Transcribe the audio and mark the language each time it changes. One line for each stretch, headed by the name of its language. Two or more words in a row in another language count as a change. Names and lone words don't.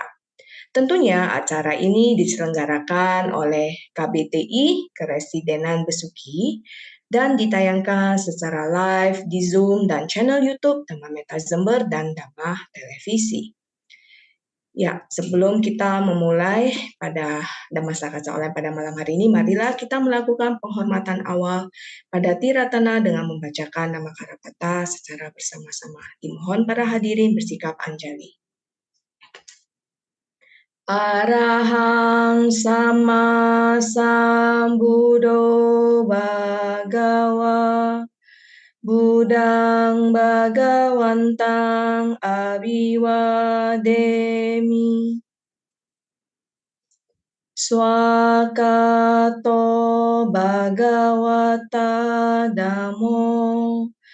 Indonesian: Tentunya acara ini diselenggarakan oleh KBTI, Keresidenan Besuki, dan ditayangkan secara live di Zoom dan channel YouTube Dhamma Meta Jember dan Dhamma Televisi. Ya, sebelum kita memulai pada Dhammasakaca Online pada malam hari ini, marilah kita melakukan penghormatan awal pada Tiratana dengan membacakan nama Karapata secara bersama-sama. Dimohon para hadirin bersikap anjali.
Pali: Arahang sama sambuddho bhagawa Budang Bhagawantang Abiwademi Swakato Bhagawata Dhammo